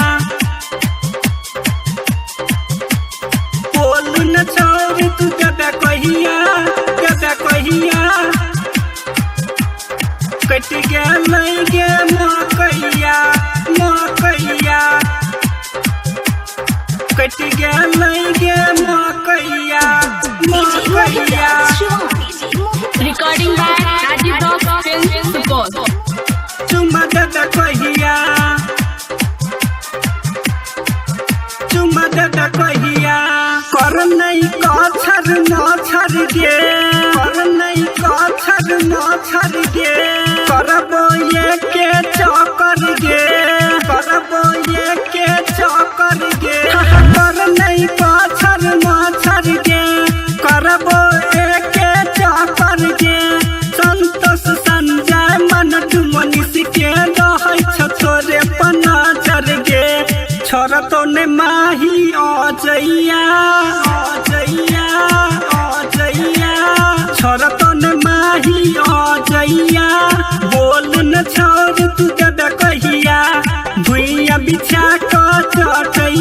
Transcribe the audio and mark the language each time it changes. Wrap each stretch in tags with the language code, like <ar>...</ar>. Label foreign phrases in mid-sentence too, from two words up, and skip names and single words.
<mai>बोल न छोरी तू दे दे कहिया, दे दे कहिया, कट गया लई गे मकैया, मकैया, कट गया लई गे मकैया, मकैया।</mai> <en>Recording by Rajiv Rock Film Support.</en> <mai>चुम्मा दे दे कहिया, चुम्मा दे दे कहिया, कर नहीं कछर मछर गे, कर नहीं कछर मछर गे, करबो ये के चक्कर गे, करबो ये के चक्कर गे। कर नहीं कछर मछर गे, करबो ये के चक्कर गे। संतोष संजय मन तू मनीष के रहै छ छोरे पनाचर गे। छोरा तो ने माही अजैया, अजैया, अजैया, छोरा तो ने माही अजैया। बोल न छोरी तू दे दे कहिया, भुइया बिछा के चटैया।</mai>